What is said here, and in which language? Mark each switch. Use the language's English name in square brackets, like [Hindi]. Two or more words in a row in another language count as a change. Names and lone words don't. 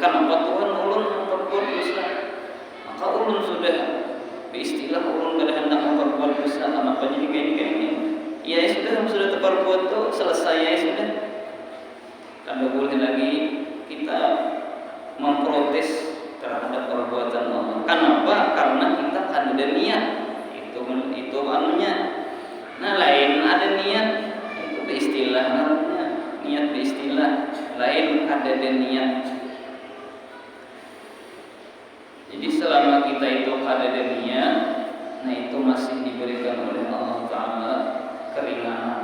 [Banjar] Kenapa Tuhan ulun memperbuat dosa? Maka ulun sudah beristilah ulun kada hendak memperbuat dosa. [Indonesian] Kenapa jadi kayak ya sudah terperbuat tuh selesai ya sudah. Kada boleh lagi kita memprotes terhadap perbuatan Allah. Kenapa? Karena kita kan ada niat. Itu anunya. Nah lain ada niat itu beristilah namanya. Niat beristilah lain ada niat. Jadi selama kita itu ada niat, nah itu masih diberikan oleh Allah Ta'ala keringanan.